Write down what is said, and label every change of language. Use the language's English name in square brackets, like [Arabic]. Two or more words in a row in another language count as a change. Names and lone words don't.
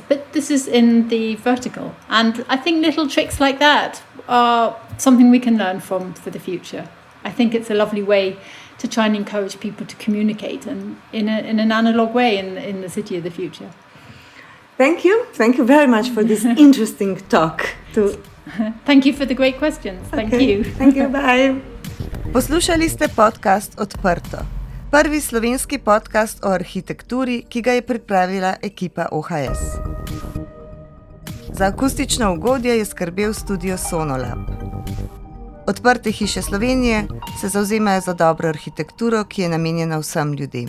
[English] But this is in the vertical. And I think little tricks like that are something we can learn from for the future. I think it's a lovely way to try and encourage people to communicate and in an analog way in the city of the future. Thank you very much for this interesting talk. Thank you for the great questions. Thank you. Thank you, bye. [Slovenian] Poslušali ste podcast Odprto. Prvi slovenski podcast o arhitekturi, ki ga je pripravila ekipa OHS. Za akustično ugodje je skrbel studio Sonolab. Odprte hiše Slovenije se zavzemajo za dobro arhitekturo, ki je namenjena vsem ljudem.